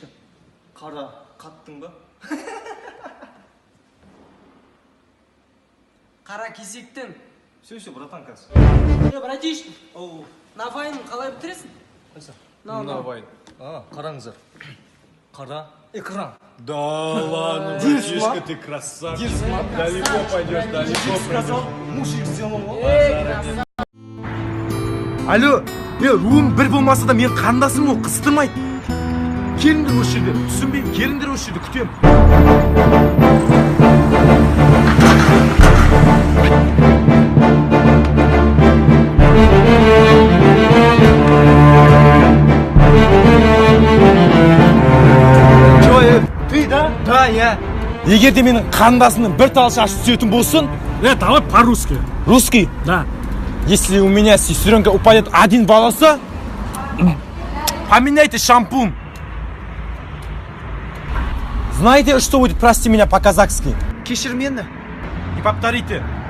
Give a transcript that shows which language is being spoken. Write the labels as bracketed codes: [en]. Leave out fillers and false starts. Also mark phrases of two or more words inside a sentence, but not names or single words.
[kk] Қара қаттың ба? Қара кесектен. [ru] Все, братан, қазір. Братишка, Оу. [kk] Навайнын қалай бітіресің? Қайса? Навайн. Қараңыздар. Қара экран. [ru] Да ладно, братишка, ты красавчик. Далеко пойдешь, далеко Сказал, пройдешь. мужик сделал. Алло, [kk] руым бір болмаса да мен қандасым ол қыстырмайды. Келіңдер осы жерде, түсінбеймін, келіңдер осы жерде, күтемін. [ru] Ты, да? Да, я. [kk] Егер де менің қандасымның бір тал шашы түсетін болсын, [ru] Давай по-русски. русский, Да. если у меня сестренка упадет один волоса, поменяйте шампунь. Знаете, что будет, прости меня по-казахски? [kk] Кешір мені. [ru] Не повторите.